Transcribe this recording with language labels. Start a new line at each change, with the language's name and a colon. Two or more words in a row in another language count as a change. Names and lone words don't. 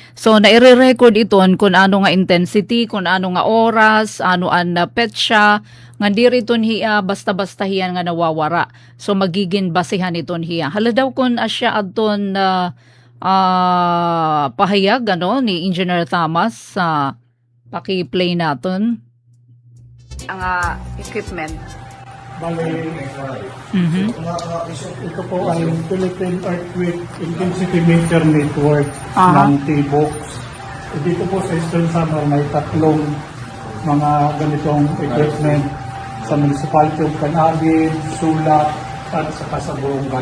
Waray: So naire-record iton kung ano nga intensity, kung ano nga oras, ano an petsa nga diri iton hiya basta-basta hiyan nga nawawara. So magiging basihan iton hiya. Hala daw kun asya adton pahayag ni Engineer Thomas paki-play naton ang equipment.
Filipino: Bale, ito po ay Philippine Earthquake Intensity Meter Network ng T-Box. Dito po sa Eastern Samar may tatlong mga ganitong equipment sa
English: municipality of
Filipino: Canabid, Sulat, at saka sa Borongan.